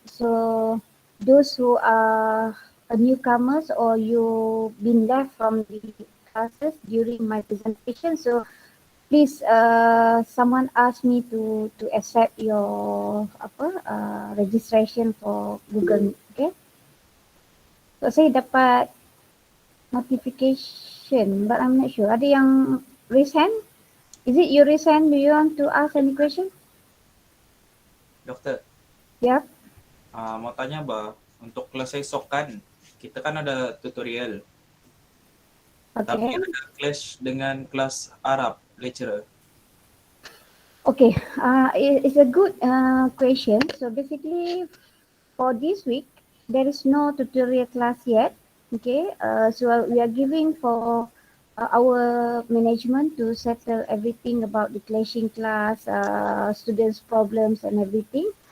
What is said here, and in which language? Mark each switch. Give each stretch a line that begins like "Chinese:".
English: So those who are newcomers or you've been left from the classes during my presentation, so please someone asked me to accept your registration for Google Meet. Okay. So
Malay: saya dapat
English: notification but I'm not sure.
Malay: Ada yang
English: raise hand? Is it you raise hand? Do you want to ask any question?
Malay: Doktor, Ya. mau tanya untuk kelas esok kan, kita kan ada tutorial, tapi ada clash dengan kelas Arab lecturer.
English: Okay. It's a good question. So basically for this week there is no tutorial class yet. Okay. So we are giving for our management to settle everything about the clashing class, students' problems and everything.